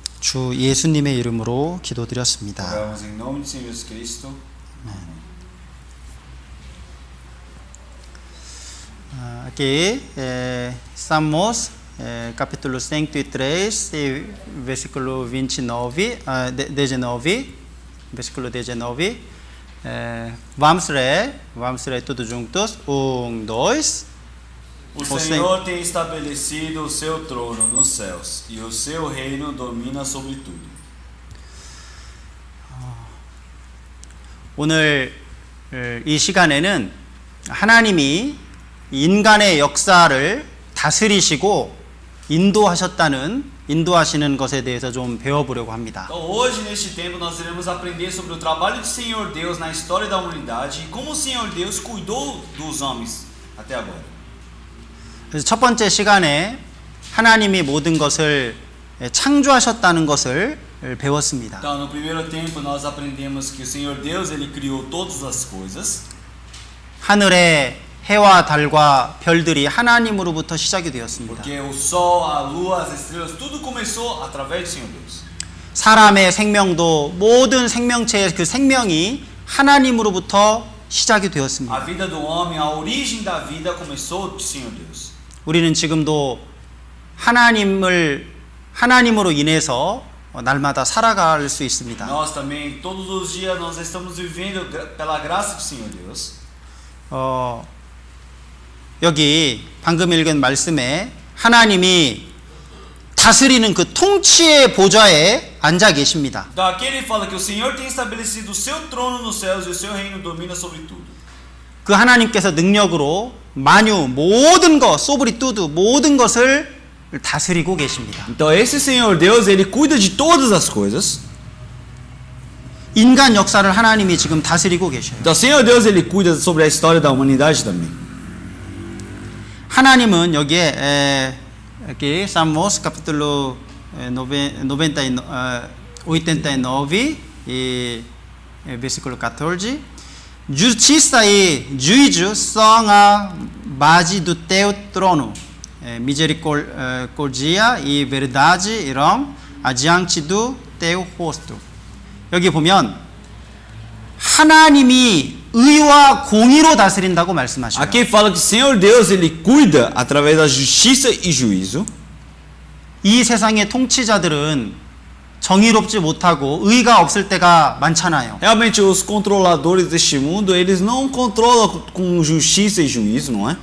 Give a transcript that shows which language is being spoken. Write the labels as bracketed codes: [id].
[ko] 주 예수님의 이름으로 기도드렸습니다. [pt] Oramos em nome do Senhor Jesus Cristo. Amém. Aqui, Salmos, capítulo 103, versículo 29, 19, versículo 19. Vamos ler todos juntos. 1, 2. O Senhor tem estabelecido o seu trono nos céus, e o seu reino domina sobre tudo. [ko] 오늘 이 시간에는 하나님이 인간의 역사를 다스리시고 인도하시는 것에 대해서 좀 배워보려고 합니다. [pt] Então, hoje neste tempo nós iremos aprender sobre o trabalho do Senhor Deus na história da humanidade e como o Senhor Deus cuidou dos homens até agora. [ko] 그래서 첫 번째 시간에 하나님이 모든 것을 창조하셨다는 것을 배웠습니다. [pt] Então, no primeiro tempo nós aprendemos que o Senhor Deus ele criou todas as coisas. [ko] 하늘의 해와 달과 별들이 하나님으로부터 시작이 되었습니다. [pt] Porque o sol, a lua, as estrelas, tudo começou através do Senhor Deus. [ko] 사람의 생명도 모든 생명체의 그 생명이 하나님으로부터 시작이 되었습니다. [pt] A vida do homem, a origem da vida começou do Senhor Deus. [ko] 우리는 지금도 하나님으로 인해서 날마다 살아갈 수 있습니다. [pt] Nós também, todos os dias, nós estamos vivendo pela graça do Senhor Deus. [ko] 여기 방금 읽은 말씀에 하나님이 다스리는 그 통치의 보좌에 앉아 계십니다. [pt] Então aqui ele fala que o Senhor tem estabelecido o seu trono nos céus e o seu reino domina sobre tudo. [ko] 그 하나님께서 능력으로 만유 모든 것, [pt] 소브리 뚜두 [ko] 모든 것을 다스리고 계십니다. [pt] Então esse Senhor Deus, ele cuida de todas as coisas. [ko] 인간 역사를 하나님이 지금 다스리고 계셔요. [pt] Então o Senhor Deus, ele cuida sobre a história da humanidade também. [ko] 하나님은 여기에 [pt] aqui Salmos capítulo 89 e versículo 14. Justiça e juízo são a base do teu trono. Misericórdia e verdade irão adiante do teu rosto. [ko] 여기 보면 하나님이 의와 공의로 다스린다고 말씀하셔요. [pt] Aqui fala que o Senhor Deus, ele cuida através da justiça e juízo. [ko] 이 세상의 통치자들은 정의롭지 못하고 의가 없을 때가 많잖아요. [pt] Realmente os controladores deste mundo, eles não controlam com justiça e juízo, não é?